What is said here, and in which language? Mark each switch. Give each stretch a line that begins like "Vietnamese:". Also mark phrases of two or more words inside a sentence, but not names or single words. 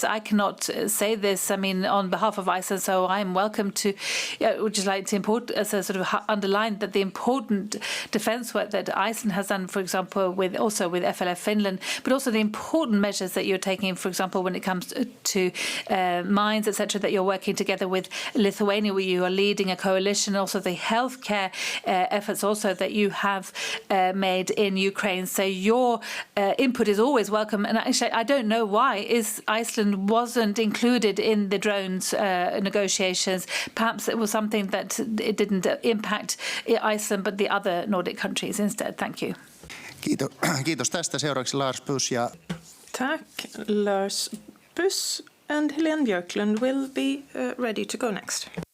English: I cannot say this, on behalf of Iceland, so I'm welcome to, would just like to underline that the important defence work that Iceland has done, for example, with FLF Finland, but also the important measures that you're taking, for example, when it comes to mines, etc., that you're working together with Lithuania, where you are leading a coalition, also the healthcare efforts also that you have made in Ukraine. So your input is always welcome. And actually, I don't know why Iceland wasn't included in the drones negotiations. Perhaps it was something that it didn't impact Iceland, but the other Nordic countries instead. Thank you.
Finnish: Kiitos tästä. Seuraavaksi Lars Buss ja...
English: Tack, Lars Buss, and Helene Björklund will be ready to go next.